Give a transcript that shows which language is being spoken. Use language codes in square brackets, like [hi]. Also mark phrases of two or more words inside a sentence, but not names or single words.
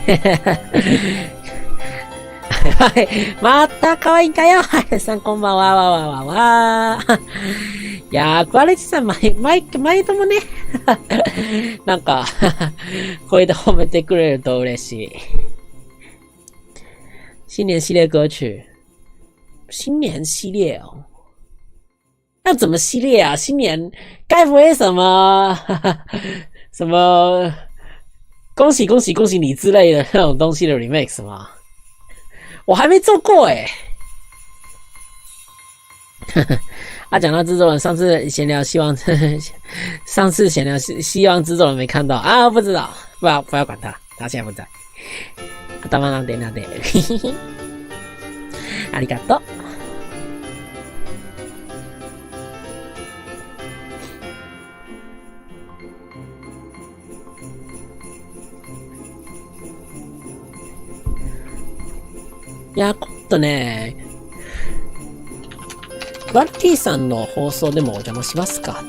[ja] はい。また可愛いかよ。はい。さんこんばんは。わ。いやー、クアレチさん、毎度もね、なんか、声で褒めてくれると嬉しい。 [zh] 新年系列歌曲。新年系列哦，要怎么系列啊？新年该不会什么恭喜你之类的那种东西的 remix 吗？我还没做过欸。讲到制作人，上次闲聊希望制作人没看到啊，不知道，不要管他，他现在不在。 [ja] 頭なんでなで。ありがとう。いや、今度ね、クワルティさんの放送でもお邪魔しますか。